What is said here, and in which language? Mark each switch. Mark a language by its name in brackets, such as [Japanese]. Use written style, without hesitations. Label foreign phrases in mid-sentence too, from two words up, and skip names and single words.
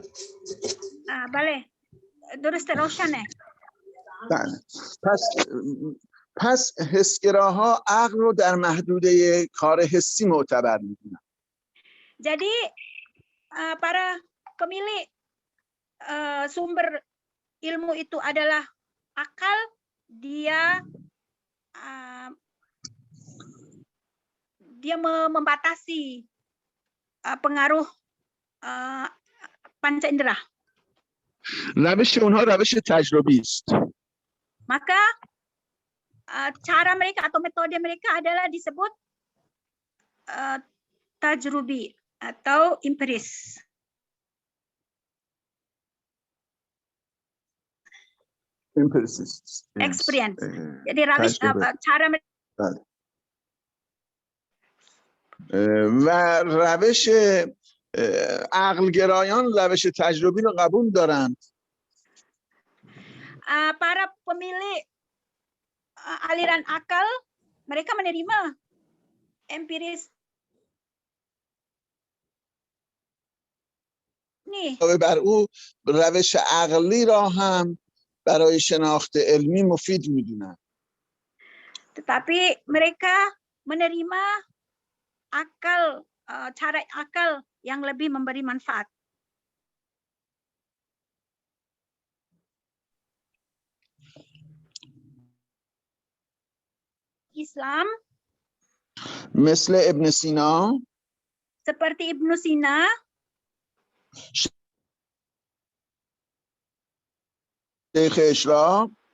[Indonesian] Boleh. [Persian] درست روشنه. پس حسگراها عقل رو در محدوده کار حسی معتبر میدونن. [Indonesian] Jadi para pemilik sumber ilmu itu adalah akal, dia membatasi pengaruh panca indera. [Persian] روش اونها روش تجربی است. [Indonesian] Maka cara mereka atau metode mereka adalah disebut tajrubi atau empiris. Empiricists. Experience. Jadi cara [Persian] و روش عقلگرایان روش تجربی رو قبول دارند. [Indonesian] Para pemilik aliran akal mereka menerima empiris [Persian] بر او روش عقلی را هم برای شناخت علمی مفید میدونن. [Indonesian] Tetapi mereka menerima akal, cara akal yang lebih memberi manfaat. Islam [Persian] مثل ابن سینا، [Indonesian] seperti Ibnu Sina, [Persian] شیخ اشراق،